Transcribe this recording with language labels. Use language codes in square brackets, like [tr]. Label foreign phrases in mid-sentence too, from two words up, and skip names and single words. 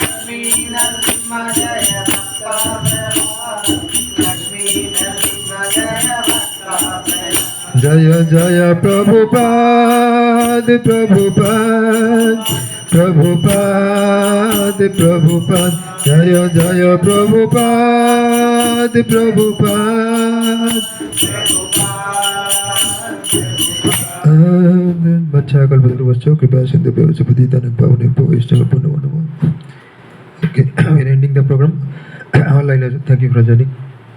[sa] জয় জয় প্রভুপাদ প্রভুপাদ প্রভুপাদ প্রভুপাদ জয় জয় প্রভুপাদ প্রভুপাদ अच्छा कल्पतरुश्च कृपया सिन्धुभ्यो पतितानां पावनेभ्यो वैष्णवेभ्यो नमो नमः. [en] Okay, we are ending the program. All I thank you for joining.